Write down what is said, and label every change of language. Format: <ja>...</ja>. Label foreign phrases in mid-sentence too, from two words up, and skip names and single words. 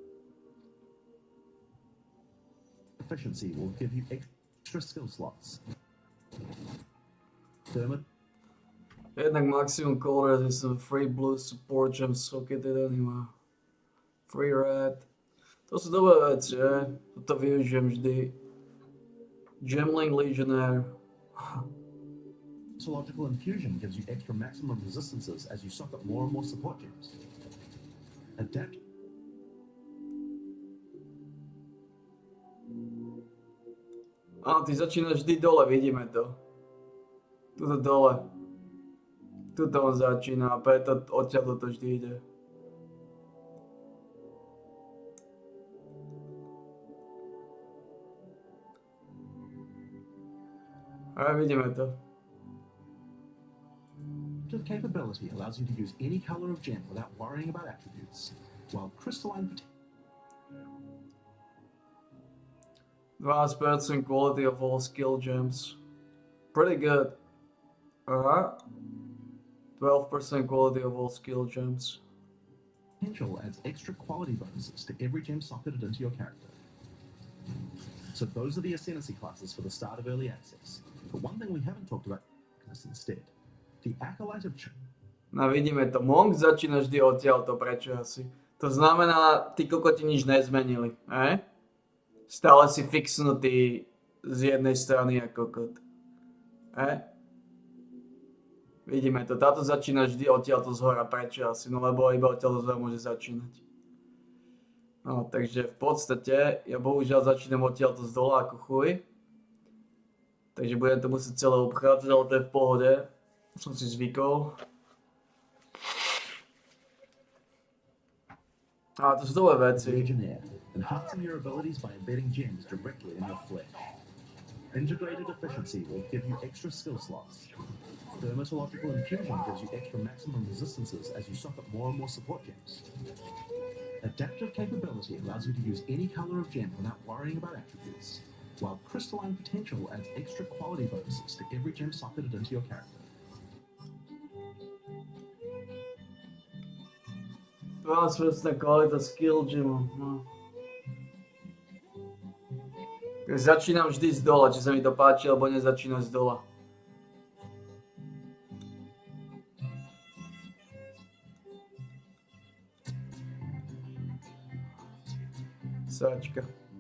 <en>Efficiency will give you extra skill slots. Jednak maximum color is some free blue support gems, so get it anyway. Free red.</en> <sk>To sú dobré veci, že? Toto využijem vždy. Gemling Legionnaire.</sk> <en>Logical infusion gives you extra maximum resistances as you soak up more and more support gems. Adapt.</en> <sk>Áno, ty začínaš vždy dole, vidíme to. Tuto dole. Tuto on začína a preto odtiaľ to vždy ide. A vidíme to.</sk> <en>Adaptive capability allows you to use any color of gem without worrying about attributes, while crystalline 12% quality of all skill gems. Pretty good. 12% quality of all skill gems. potential adds extra quality bonuses to every gem socketed into your character. So those are the ascendancy classes for the start of early access. But one thing we haven't talked about is instead the Acolyte of</en> <sk>No vidíme to, Monk začína vždy odtiaľto, prečo asi? To znamená, tí kokoti nič nezmenili, Stále si fixnutý z jednej strany ako kokot. Vidíme to, táto začína vždy odtiaľto zhora, prečo asi? No lebo iba odtiaľto zhora môže začínať. No, takže v podstate, ja bohužiaľ začínam odtiaľto z dola ako chuj. Takže budem to musieť celé obchádzať, ale to je v pohode. Som si zvykol. A to sú dobré veci.</sk> <en>enhancing your abilities by embedding gems directly in your flesh. Integrated efficiency will give you extra skill slots. Dermatological infusion gives you extra maximum resistances as you soak up more and more support gems. Adaptive capability allows you to use any color of gem without worrying about attributes, while crystalline potential adds extra quality bonuses to every gem socketed into your character.</en> <sk>Transversná kvalita skill gemov, no. Začínam vždy z dola, či sa mi to páči, alebo nezačínam z dola. Sáčka.</sk>